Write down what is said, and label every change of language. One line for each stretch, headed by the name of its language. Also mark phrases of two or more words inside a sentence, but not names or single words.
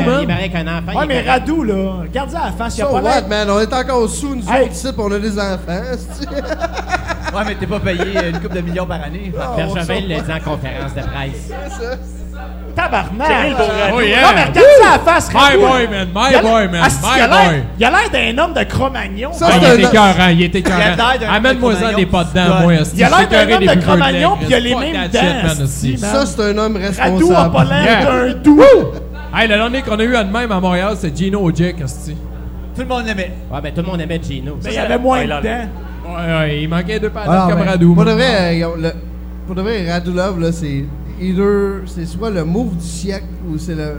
French: man. marié avec un enfant. Ouais, il mais est marié. Radou, là, regarde à la face, il a So pas what, l'air. man? On est encore sous, nous Hey. autres ici, puis on a des enfants. c'est-tu? Ouais, mais t'es pas payé une couple de millions par année. Bergevin l'a dit en conférence de presse. Tabarnak. Thierry, le beau Radou.
English: Oh, yeah.
French: Non, mais regarde ça à la face, My Radou.
English: boy, man. My
French: Il a boy, l'air- man. Asti, il My a l'air- boy. Il a l'air d'un homme de Cro-Magnon. Ça, Ah, c'est il un- était écœurant, il était Il a écœurant. l'air d'un Amène-moi ça des pas dedans, Cro-Magnon. moi, esti. Il a l'air Je suis d'un écœuré homme des de Bluebird Cro-Magnon, Lake, puis il a les fuck mêmes that dents,
English: shit, man,
French: esti, esti. man. Ça, c'est un homme Radou a responsable. pas l'air Yeah. d'un doux. Hey, le dernier qu'on a eu à de même à Montréal, c'est Gino Ojek, esti. Tout le monde l'aimait. Ouais, ben tout le monde aimait Gino. Mais il y avait moins Ouais, de là, dents. Ouais, il manquait deux palettes Alors, comme ben, Radou. Pour de man. vrai, pour de vrai, Radulov, là, c'est soit le move du siècle ou c'est le.